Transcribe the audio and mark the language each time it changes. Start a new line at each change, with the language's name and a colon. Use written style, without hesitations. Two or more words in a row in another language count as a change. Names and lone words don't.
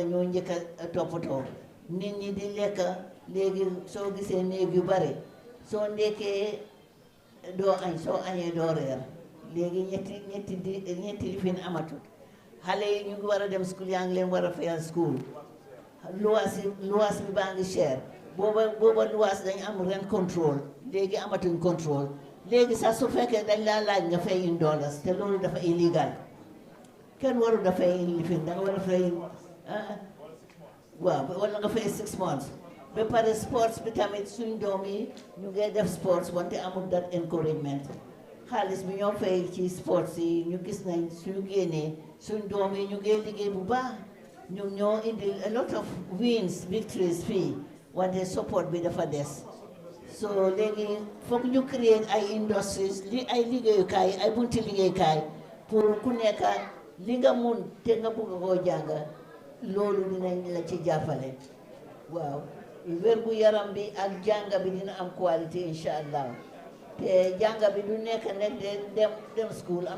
Wolof: ñoo njëkk a toppatoo nit ñi di lekk léegi soo gisee néeg yu bari soo ndekkee doo añ soo añee doo reer léegi ñetti lifin amatut xale yi ñu ngi war a dem school yaa ngi leen war a fayal school luwaas bi baa ngi cher booba luwaas dañ am
English: rent control
Wolof: léegi amatuñ control léegi sax su fekkee dañ laa laaj nga fay $1 te loolu dafa illegal kenn waru da fay lifin da nga war a fay waaw wala nga fay 6 months ba pare sports bi tamit suñ doom yi ñu ngi def sports wante amul
English: that encouragement
Wolof: xaalis bi ñoo fay ci sports yi ñu gis nañ suñu génnee suñ doom yi ñu ngi liggéey bu baax ñoom ñoo indi
English: a lot of wins victories
Wolof: fii wante support bi dafa des so léegi foog ñu create ay industries ay liggéeyukaay ay bunti liggéeyukaay pour ku nekk li nga mun te nga bëgg koo jàng loolu dinañ la ci jàppale waaw wérgu yaram bi ak jàng bi dina am qualité
Arabic: إن شاء الله
Wolof: te jàng bi du nekk dem school am